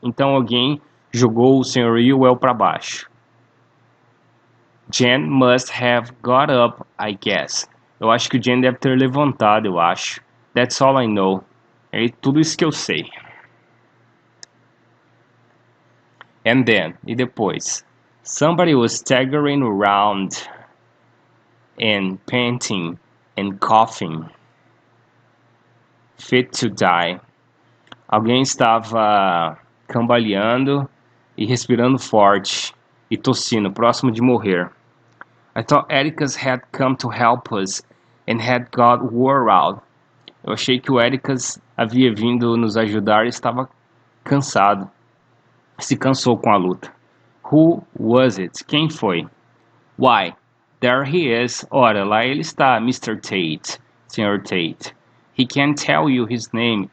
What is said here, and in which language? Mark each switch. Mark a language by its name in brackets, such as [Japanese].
[Portuguese] Então alguém jogou o Sr. Ewell para baixo. [English] Jen must have got up, I guess. [Portuguese] Eu acho que o Jen deve ter levantado, eu acho. [English] That's all I know. [Portuguese] É tudo isso que eu sei. [English] And then, [Portuguese] e depois, [English] somebody was staggering around and panting and coughing, fit to die. [Portuguese] Alguém estava cambaleando e respirando forte e tossindo, próximo de morrer. [English] I thought Atticus had come to help us and had got wore out. [Portuguese] Eu achei que o Ericas havia vindo nos ajudar e estava cansado. Se cansou com a luta. [English] Who was it? [Portuguese] Quem foi? [English] Why, there he is. [Portuguese] Ora, lá ele está, Mr. [English] Tate, Sr. Tate. He can tell you his name.